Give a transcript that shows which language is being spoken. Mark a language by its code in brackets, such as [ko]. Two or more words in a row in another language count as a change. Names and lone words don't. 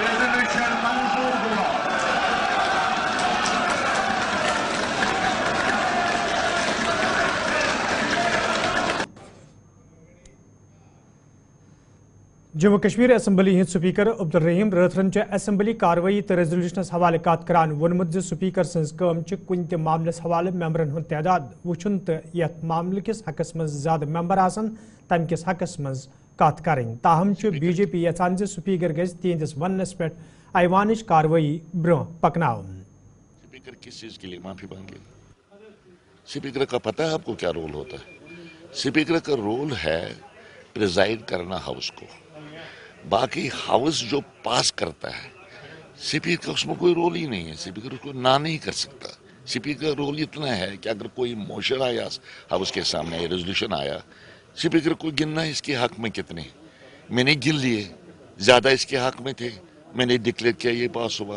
[hi] रेजोल्यूशन मंजूर हुआ। [ks] जम्मू कश्मीर असम्बली हिंद स्पीकर अब्दुल रहीम रथरन असम्बली कार्रवाई तो रेजोल्यूशनस हवाले कत करान वोनमुत स्पीकर सज कुन त मामलस हवाले मेंबरन हुंद तादाद वुचुन तो यथ मामल किस हकस मज ज्यादा मेंबर आसन तम किस हकस मज कत करें ताहम BJP यचान स्पीकर गज तिहंदिस वनस पे ऐवानिश कार्रवाई ब्रोह पकनाउन। [hi] स्पीकर किस चीज के लिए माफी मांगे? स्पीकर का पता है आपको क्या रोल होता है? स्पीकर का रोल है प्रिजाइड करना हाउस को, बाकी हाउस जो पास करता है स्पीकर का उसमें कोई रोल ही नहीं है। स्पीकर उसको ना नहीं कर सकता। स्पीकर का रोल इतना है कि अगर कोई मोशन आया हाउस के सामने, रेजोल्यूशन आया, स्पीकर को गिनना है इसके हक में कितने मैंने गिन लिए, ज्यादा इसके हक में थे, मैंने डिक्लेयर किया, ये पास हुआ।